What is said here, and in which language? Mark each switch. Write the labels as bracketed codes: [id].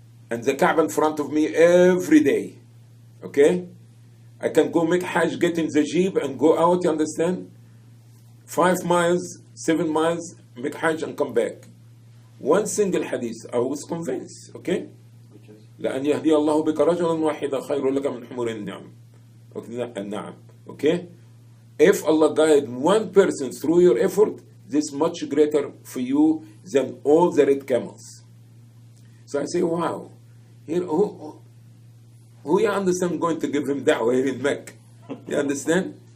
[en] And the Kaaba in front of me every day. Okay? I can go make Hajj, get in the Jeep and go out, you understand? 5 miles, 7 miles, make Hajj and come back. One single hadith, I was convinced, okay? [ar] لأن يهدي الله بك رجلا واحدا خير لك من حمر النعم. [en] Okay? If Allah guide one person through your effort, this is much greater for you than all the red camels. So I say, wow. Here, who you understand going to give him da'wah here in Mecca? You understand?